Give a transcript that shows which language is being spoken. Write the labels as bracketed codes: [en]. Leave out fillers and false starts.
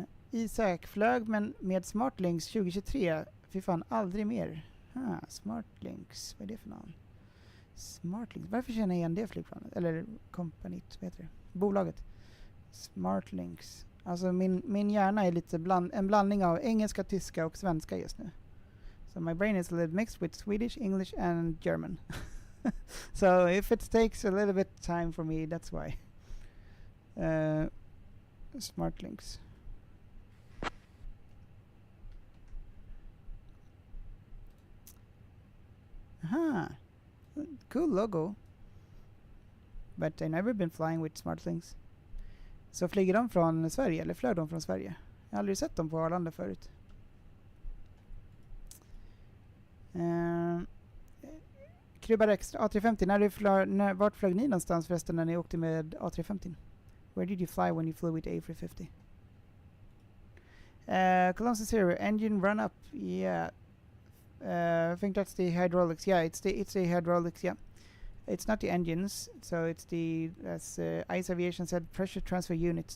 [sv] Isak flög men med Smartlinks 2023. Fy fan, aldrig mer. Smartlinks, vad är det för någon? Smartlinks, varför känner jag igen det flygplanet? Eller kompaniet, vad heter det? Bolaget. Smartlinks. Alltså min hjärna är lite en blandning av engelska, tyska och svenska just nu. [en] So my brain is a little mixed with Swedish, English and German. So if it takes a little bit time for me, that's why. Smart links. Aha. Cool logo. But I've never been flying with smart links. [sv] Så flyger de från Sverige, eller flög de från Sverige? Jag har aldrig sett dem på Arlanda förut. Krubbar extra, A350, vart flög ni någonstans förresten när ni åkte med A350? [en] Where did you fly when you flew with A350? Cologne Zero, engine run up, yeah. I think that's the hydraulics, yeah, it's the hydraulics, yeah. It's not the engines, so it's the, as Ice Aviation said, pressure transfer units.